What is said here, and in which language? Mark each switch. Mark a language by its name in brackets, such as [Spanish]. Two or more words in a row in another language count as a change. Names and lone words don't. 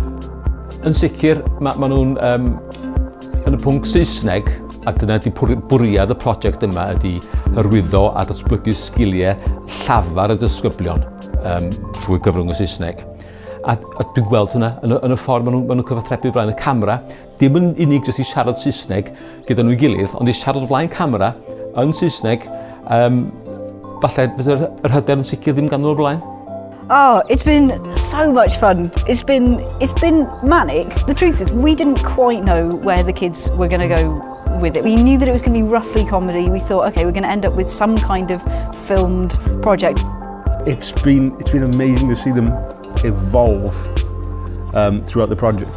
[Welsh] Yn sicr, mae nhw'n yn y pwnc Saesneg, a dyna ydy bwriad y prosiect yma ydy hyrwyddo a ddatblygu sgiliau llafar y disgyblion trwy gyfrwng y Saesneg. A dwi'n gweld hwnna yn y ffordd maen nhw'n cyfathrebu flaen y camera, dim yn unig jyst i siarad Saesneg gyda nhw'i gilydd, ond i siarad flaen camera yn Saesneg, falle fydd yr hyder yn sicr ddim gan nhw'r blaen. [English] Oh, it's been so much fun. It's been manic. The truth is, we didn't quite know where the kids were going to go with it. We knew that it was going to be roughly comedy. We thought, okay, we're going to end up with some kind of filmed project. It's been amazing to see them evolve throughout the project.